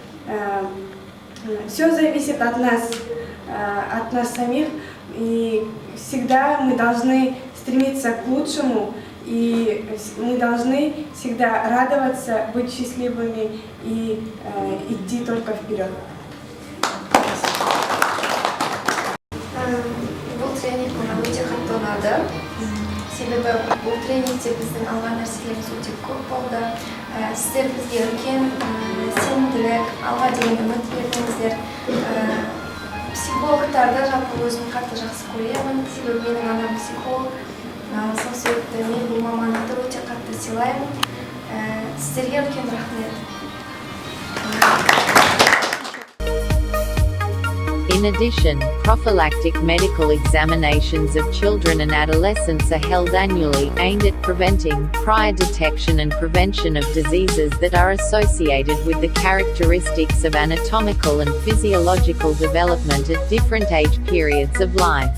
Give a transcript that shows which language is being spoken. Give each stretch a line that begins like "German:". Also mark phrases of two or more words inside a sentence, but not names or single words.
Russian: Все зависит от нас самих, и всегда мы должны стремиться к лучшему и мы должны всегда радоваться, быть счастливыми и идти только вперед.
Kazakh: Бұл тренинг маған өте қатты ұнады. Себебі бұл тренингте біздің алған нәрселеріміз өте көп болды. Сіздер бізге үлкен сенімділік, алға деген үміт бердіңіздер. Психологтарды жалпы өзім қатты жақсы көремін, себебі менің анам психолог. Сол себепті мен бұл мамандықты өте қатты сыйлаймын. Сіздерге үлкен рахмет.
English: In addition, prophylactic medical examinations of children and adolescents are held annually, aimed at preventing, prior detection and prevention of diseases that are associated with the characteristics of anatomical and physiological development at different age periods of life.